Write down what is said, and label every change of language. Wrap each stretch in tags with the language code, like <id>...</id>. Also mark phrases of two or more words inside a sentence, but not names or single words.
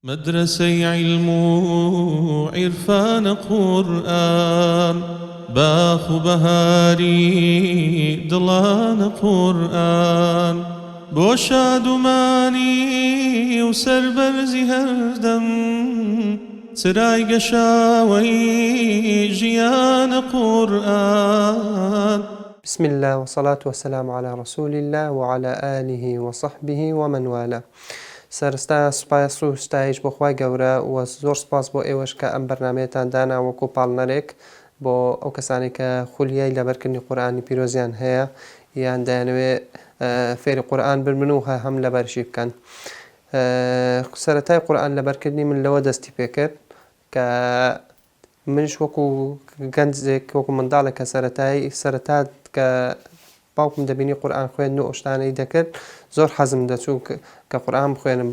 <ckb>مدرسەی علم و عیرفان قورئان باخ و بەهاری دڵانە قورئان بۆ شادومانی و سەربەرزی هەردەم چرای گەشاوەی ژیانە قورئان.</ckb> <ar>بسم الله والصلاة والسلام على رسول الله وعلى آله وصحبه ومن والاه.</ar> <ckb>سرستا سپاس و ستایش بۆ خوای گەورە و زۆر سپاس بۆ ئێوەش کە ئەم بەرنامەیەتان دانا وەکو پاڵنەرێک بۆ ئەو کەسانی کە خولیای لەبەرکردنی قورئانی پیرۆزیان هەیە یان دەیانەوێت فێری قورئان ببن و هەم لەبەرشی بکەن. سەرەتای قورئان لەبەرکردنی من لەوە دەستی پێکرد کە منش وەکو گەنجێک وەکو منداڵێک کە سەرەتا کە باوکم دەبینی قورئان خوێندن و ئەو شتانەی دەکرد زۆر حەزم دەچوو کە قورئان بخوێنم.</ckb>